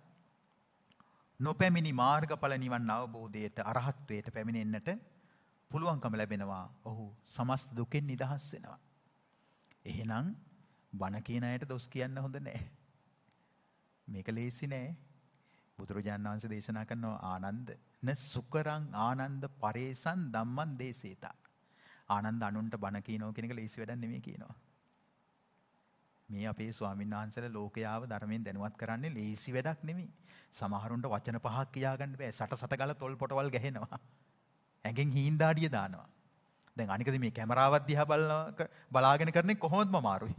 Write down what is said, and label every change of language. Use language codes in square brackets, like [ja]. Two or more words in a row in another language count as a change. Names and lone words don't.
[si] නොපැමිණි මාර්ගඵල නිවන් අවබෝධයට, අරහත්වයට පැමිණෙන්නට පුළුවන්කම ලැබෙනවා. ඔහු සමස්ත දුකෙන් නිදහස් වෙනවා. එහෙනම් බණ කියන අයට දොස් කියන්න හොඳ නැහැ. මේක ලේසි නෑ. බුදුරජාණන් වහන්සේ දේශනා කරනවා [pi] ආනන්ද න සුකරං ආනන්ද පරේසං ධම්මං දේසේතා. [si] ආනන්ද අනුන්ට බණ කියනවා කියන එක ලේසි වැඩක් නෙමෙයි කියනවා. මේ අපේ ස්වාමීන් වහන්සේලා ලෝකයාව ධර්මයෙන් දැනුවත් කරන්නේ ලේසි වැඩක් නෙමෙයි. සමහරුන්ට වචන පහක් කියාගන්න බෑ. සට ගාලා තොල් පොටවල් ගැහෙනවා. ඇඟෙන් හීන්දාඩිය දානවා. දැන් අනිකද මේ කැමරාවක් දිහා බලාගෙන කරන්නේ කොහොමද අමාරුයි.